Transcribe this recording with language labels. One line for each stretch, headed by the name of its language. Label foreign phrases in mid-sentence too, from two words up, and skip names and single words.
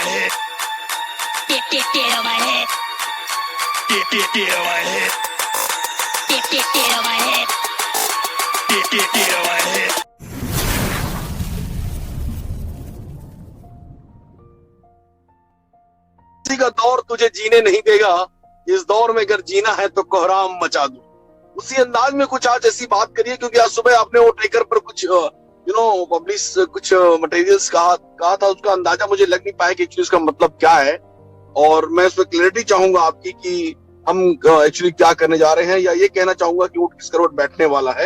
English: head. Get on my head. Get on my head. Get on my head. Get on my head.
Hindi: किसी का दौर तुझे जीने नहीं देगा, इस दौर में अगर जीना है तो कोहराम मचा दूं। उसी अंदाज में कुछ आज ऐसी बात करिए, क्योंकि आज सुबह आपने वो ट्रेकर पर कुछ पब्लिश कुछ मटेरियल्स कहा था, उसका अंदाजा मुझे लग नहीं पाया कि एक्चुअली उसका मतलब क्या है, और मैं उसमें क्लैरिटी चाहूंगा आपकी कि हम एक्चुअली क्या करने जा रहे हैं, या ये कहना चाहूंगा कि ऊंट किस करवट बैठने वाला है।